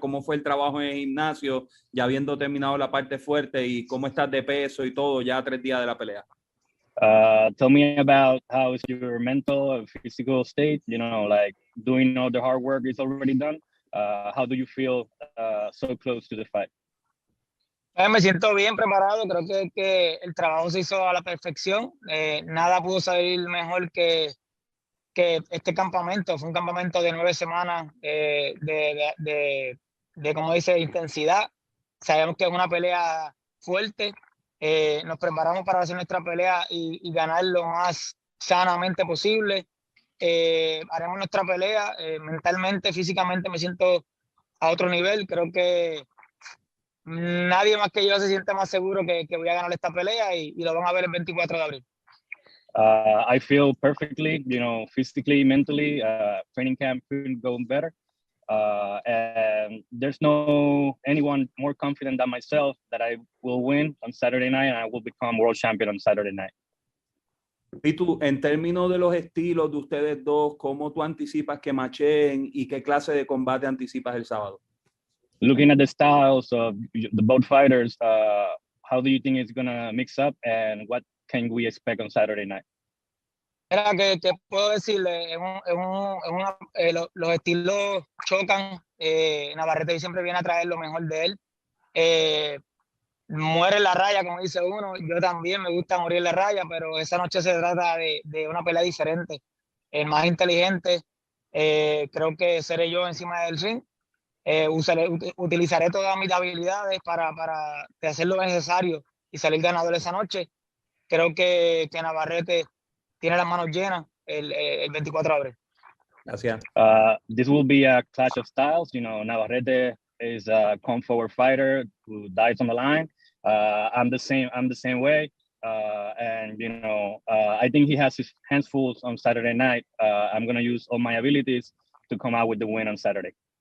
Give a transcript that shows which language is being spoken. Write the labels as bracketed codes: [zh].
[es] ¿Cómo fue el trabajo en el gimnasio, ya habiendo terminado la parte fuerte, y cómo estás de peso y todo ya 3 días de la pelea? [en] Tell me about how is your mental and physical state, you know, like doing all the hard work is already done. How do you feel so close to the fight? [es] Me siento bien preparado, creo que el trabajo se hizo a la perfección. Nada pudo salir mejor que este campamento. Fue un campamento de 9 semanas de como dice, intensidad. Sabemos que es una pelea fuerte. Nos preparamos para hacer nuestra pelea y ganar lo más sanamente posible. Haremos nuestra pelea. Mentalmente, físicamente me siento a otro nivel. Creo que nadie más que yo se siente más seguro que voy a ganar esta pelea y lo van a ver el 24 de abril. [en] I feel perfectly, you know, physically, mentally. Training camp couldn't go better. And there's no anyone more confident than myself that I will win on Saturday night and I will become world champion on Saturday night. [es] Y tú, en términos de los estilos de ustedes dos, ¿cómo tú anticipas que macheen y qué clase de combate anticipas el sábado? [en] Looking at the styles of the both fighters, how do you think it's going to mix up and what can we expect on Saturday night? [es] Mira, que puedo decirle, los estilos chocan. Navarrete siempre viene a traer lo mejor de él. Muere en la raya, como dice uno. Yo también me gusta morir en la raya, pero esa noche se trata de una pelea diferente. El más inteligente, creo que seré yo encima del ring. Utilizaré todas mis habilidades para hacer lo necesario y salir ganador esa noche. Creo que Navarrete tiene las manos llenas el 24 de abril. Gracias. [en] This will be a clash of styles. You know, Navarrete is a come forward fighter who dies on the line. I'm the same way. And you know, I think he has his hands full on Saturday night. I'm going to use all my abilities to come out with the win on Saturday.